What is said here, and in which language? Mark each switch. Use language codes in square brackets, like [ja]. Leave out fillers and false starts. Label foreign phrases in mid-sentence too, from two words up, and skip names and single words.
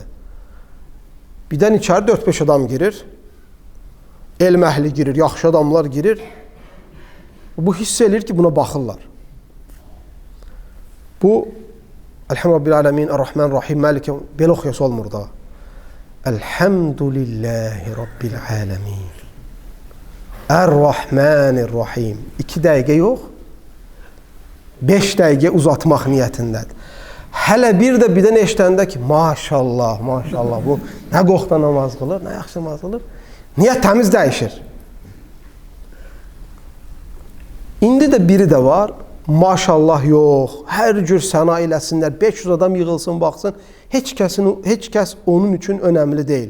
[az] Birdən içəri 4-5 adam girir, elm əhli girir, yaxşı adamlar girir. Bu hiss edir ki, buna baxırlar. [ar] Bu, الحمد لله رب العالمين الرحمن الرحيم, مالك يوم الدين, [az] belə oxuyası olmur da. [ar] الحمد لله رب العالمين. الرحمن الرحيم. [az] 2 dəqiqə yox, 5 dəqiqə uzatmaq niyyətindədir. Hələ bir də birdən eşitəndə ki, maşallah, maşallah, bu nə qoxda namaz qılır, nə yaxşı namaz qılır. Niyyət təmiz dəyişir. İndi də biri də var, maşallah yox, hər cür səna eləsinlər, 500 adam yığılsın, baxsın, heç kəs onun üçün önəmli deyil.